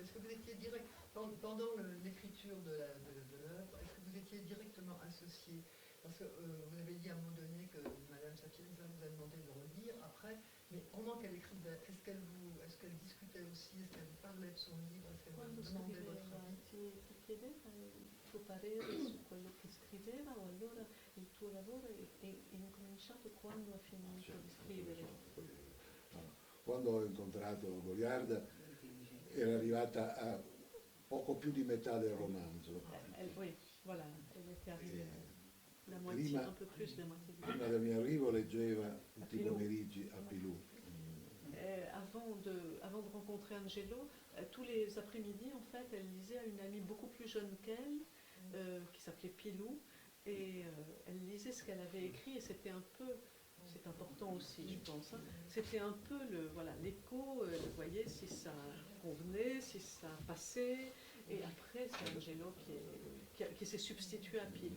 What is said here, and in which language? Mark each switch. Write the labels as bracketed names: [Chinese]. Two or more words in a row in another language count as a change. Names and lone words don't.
[French] Est-ce que vous étiez pendant l'écriture de l'œuvre, est-ce que vous étiez directement associé? Parce que vous avez dit à un moment donné que Madame Sapienza vous a demandé de relire après, mais pendant qu'elle écrivait, est-ce qu'elle discutait aussi, est-ce qu'elle vous parlait de son livre, est-ce qu'elle vous demandait votre avis? [Italian] Ti chiedeva il tuo parere su quello che scriveva o allora il tuo lavoro è incominciato quando ha finito di scrivere? Quando ho incontrato Goliarda era arrivata a poco più di metà del romanzo. [French] Oui, voilà, elle était arrivée la moitié, un peu plus de la moitié. [Italian] Prima del mio arrivo leggeva tutti i pomeriggi a Pilù. [French] Avant de rencontrer Angelo, tous les après-midi, en fait, elle lisait à une amie beaucoup plus jeune qu'elle, qui s'appelait Pilou, et elle lisait ce qu'elle avait écrit, et c'était un peu, c'est important aussi, je pense, hein, c'était un peu l'écho, vous voyez, si ça convenait, si ça passait, et après, c'est Angelo qui s'est substitué à Pilou.